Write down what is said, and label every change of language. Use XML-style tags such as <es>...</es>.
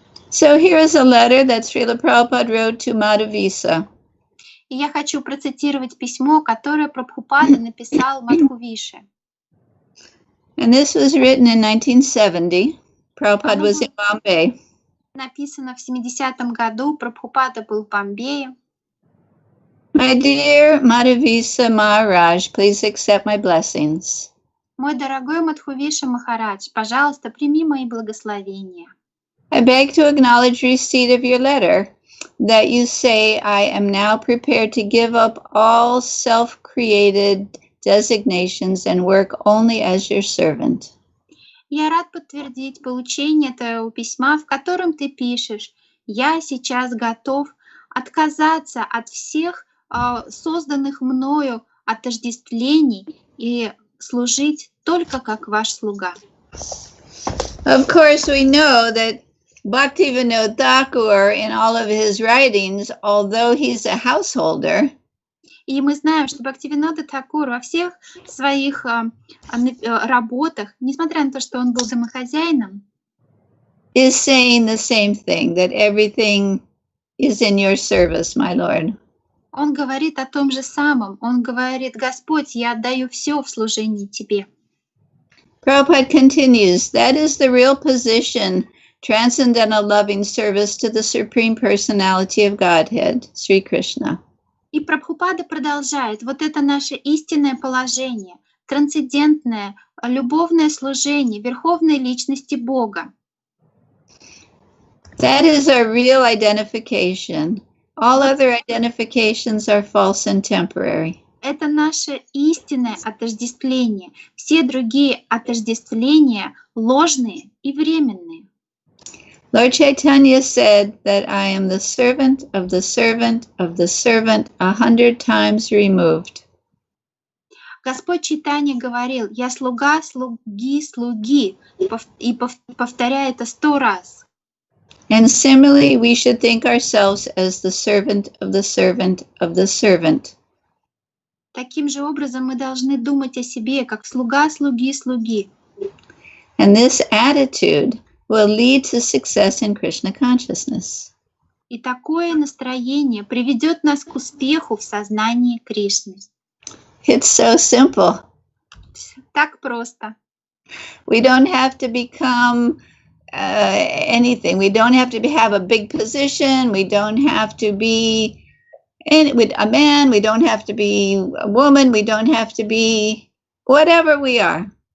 <en>So here is a letter that Srila Prabhupada wrote to Madhavisa.</en> <ru>И я хочу процитировать письмо, которое Прабхупада написал Мадхувише.</ru> <en>And this was written in 1970. Prabhupada was in Bombay.</en> <ru>Написано в 70-м году. Прабхупада был в Бомбее.</ru> <en>My dear Madhavisa Maharaj, please accept my blessings.</en> <ru>Мой дорогой Мадхувиша Махарадж, пожалуйста, прими мои благословения.</ru> <en>I beg to acknowledge receipt of your letter, that you say I am now prepared to give up all self-created designations and work only as your servant.</en> <ru>Я рад подтвердить получение твоего письма, в котором ты пишешь: «Я сейчас готов отказаться от всех созданных мною отождествлений и служить только как ваш слуга».</ru> <en>Of course, we know that Bhaktivinoda Thakur, in all of his writings, although he's a householder,</en> <ru>и мы знаем, что Бхактивинода Тхакур во всех своих работах, несмотря на то, что он был домохозяином,</ru> <en>is saying the same thing, that everything is in your service, my Lord.</en> <ru>Он говорит о том же самом. Он говорит: «Господь, я отдаю все в служении Тебе».</ru> <en>Prabhupada continues, that is the real position, transcendental loving service to the Supreme Personality of Godhead, Sri Krishna.</en> <ru>И Прабхупада продолжает: вот это наше истинное положение, трансцендентное, любовное служение Верховной Личности Бога.</ru> <en>That is our real identification. All other identifications are false and temporary.</en> <ru>Это наше истинное отождествление. Все другие отождествления ложные и временные.</ru> <en>Lord Chaitanya said that I am the servant of the servant of the servant 100 times removed.</en> <ru>Господь Чайтанья говорил: «Я слуга слуги слуги», и повторяет это 100 раз.</ru> <en>And similarly, we should think ourselves as the servant of the servant of the servant.</en> <ru>Таким же образом мы должны думать о себе как слуга слуги слуги.</ru> <en>And this attitude will lead to success in Krishna consciousness.</en> <ru>И такое настроение приведет нас к успеху в сознании Кришны.</ru> <en>It's so simple.</en> <ru>Так просто.</ru> <en>We don't have to become anything. We don't have to have a big position. We don't have to be a man. We don't have to be a woman. We don't have to be whatever we are.</en>